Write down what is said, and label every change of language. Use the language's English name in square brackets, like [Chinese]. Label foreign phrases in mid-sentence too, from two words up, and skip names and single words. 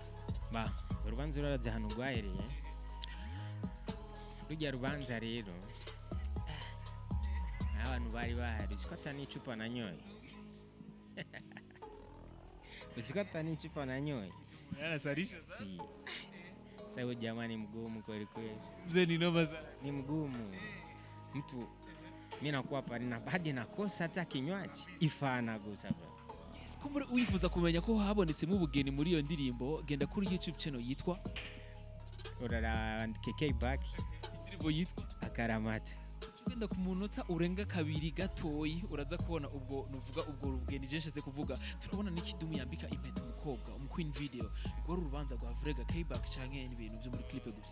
[Rundi] urubanza ruraze hano rwahereye rujya rubanza rero abantu bari bahari sikota n'icupa nanyoye sikota n'icupa nanyoye [Swahili] yanasarisha si sawa jamani mgumu kweli kweli mzee ni noma sana ni mgumu mtu mimi nakuwa pale na hadi nakosa hata kinywaji ifana gusa [Rundi] kumbure uyifuza kumenya ko habonetsemo ubugeni muri iyo ndirimbo genda kuri YouTube channel yitwa urara K-Back indirimbo yitwa Akaramata. Ugenda ku munota urenga kabiri gatoyi uraza kubona ubwo nuvuga ubwo rubugeni jenshese kuvuga turabona ni Kidum yambika impeta umukobwa mu Queen video rwo rubanza rwa Vrega K-Back canke ibintu byo muri clip gusa.